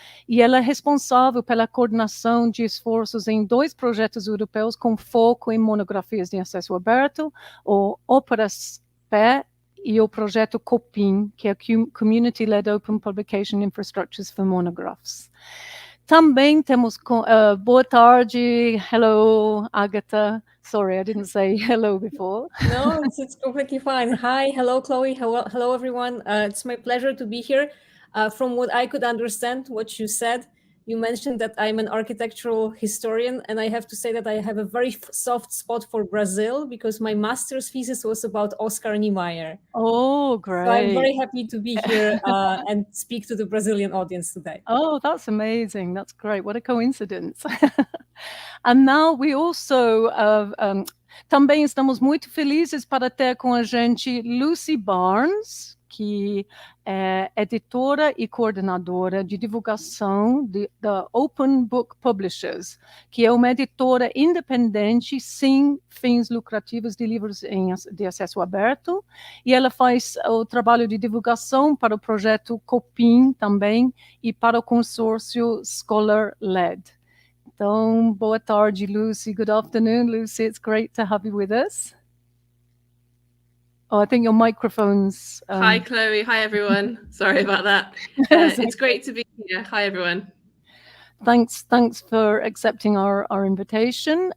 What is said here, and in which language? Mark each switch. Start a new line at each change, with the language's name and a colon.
Portuguese: E ela é responsável pela coordenação de esforços em 2 projetos europeus com foco em monografias de acesso aberto, o OASPA e o projeto COPIN, que é Community-Led Open Publication Infrastructures for Monographs. Também temos, boa tarde, hello, Agata.
English: Sorry, I didn't say hello before. No, it's completely fine. Hi, hello, Chloe. Hello, everyone. It's my pleasure to be here. From what I could understand, what you said, you mentioned that I'm an architectural historian, and I have to say that I have a very soft spot for Brazil because my master's thesis was about Oscar Niemeyer. Oh, great. So I'm very happy to be here and speak to the Brazilian audience today. Oh, that's amazing. That's great. What a coincidence. And now we also,
Portuguese: também estamos muito felizes para ter com a gente Lucy Barnes, que é editora e coordenadora de divulgação da Openbook Publishers, que é uma editora independente sem fins lucrativos de livros de acesso aberto, e ela faz o trabalho de divulgação para o projeto COPIN também e para o consórcio Scholar-Led. Então, boa tarde, Lucy.
English: Good afternoon, Lucy. It's great to have you with us. Oh, I think your microphone's... Hi, Chloe. Hi, everyone. Sorry about that. It's great to be here. Hi, everyone. Thanks for accepting our invitation.